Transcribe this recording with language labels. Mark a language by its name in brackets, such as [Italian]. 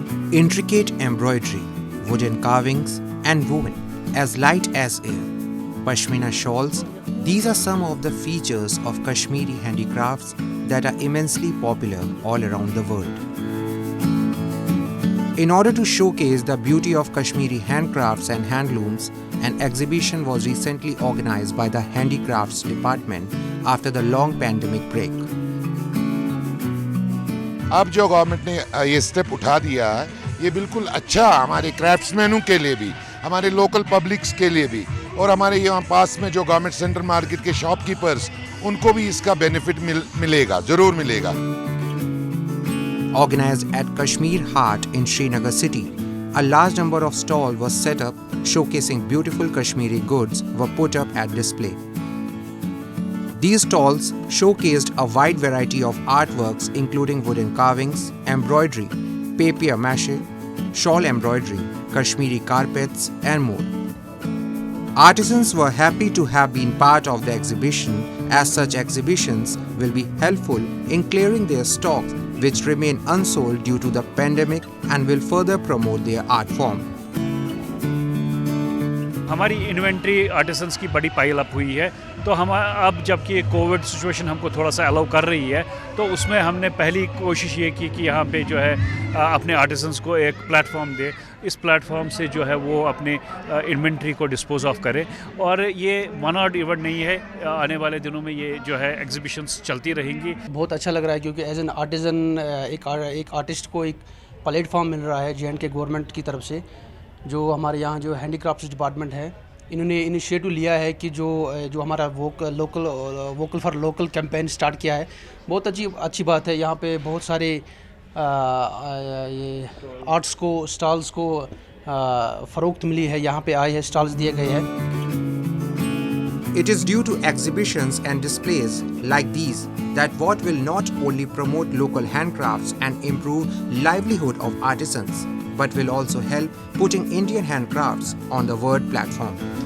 [English] Intricate embroidery, wooden carvings and woven as light as air, Pashmina shawls, these are some of the features of Kashmiri handicrafts that are immensely popular all around the world. In order to showcase the beauty of Kashmiri handcrafts and handlooms, an exhibition was recently organized by the Handicrafts Department after the long pandemic break. [Hindi] अब जो government ने ये step उठा दिया है, ये बिल्कुल अच्छा हमारे क्राफ्ट्समैनों के लिए भी, हमारे लोकल पब्लिक्स के लिए भी, और हमारे यहाँ पास में जो गवर्नमेंट सेंट्रल मार्केट के शॉपकीपर्स, उनको भी इसका बेनिफिट मिलेगा, जरूर मिलेगा. [English] Organized at Kashmir Haat in Srinagar city, a large number of stalls were set up showcasing beautiful Kashmiri goods were put up at display. These stalls showcased a wide variety of artworks including wooden carvings, embroidery, papier-mâché, shawl embroidery, Kashmiri carpets and more. Artisans were happy to have been part of the exhibition, as such exhibitions will be helpful in clearing their stocks which remain unsold due to the pandemic and will further promote their art form. [Hindi] हमारी inventory artisans की बड़ी pile up हुई है, तो हम अब जबकि Covid situation हमको थोड़ा सा अलाउ कर रही है, तो उसमें हमने पहली कोशिश ये की कि यहाँ पे जो है अपने आर्टिसंस को एक प्लेटफॉर्म दे। इस प्लेटफॉर्म से जो है वो अपने इन्वेंट्री को डिस्पोज ऑफ करे, और ये वन आउट इवेंट नहीं है, आने वाले दिनों में ये जो है एग्जीबिशंस चलती रहेंगी। बहुत अच्छा लग रहा है क्योंकि एज एन आर्टिजन एक आर्टिस्ट को एक प्लेटफॉर्म मिल रहा है J&K गवर्नमेंट की तरफ से। जो हमारे यहाँ जो हैंडीक्राफ्ट्स डिपार्टमेंट है, इन्होंने इनिशिएटिव लिया है कि जो हमारा vocal for local campaign start किया है। बहुत अच्छी बात है। यहाँ पे बहुत सारे ये आर्ट्स को स्टॉल्स को फ़रोख्त मिली है, यहाँ पे आए हैं, स्टॉल्स दिए गए हैं। [English] It is due to exhibitions and displays like these that what will not only promote local handcrafts and improve livelihood of artisans, but will also help putting Indian handcrafts on the world platform.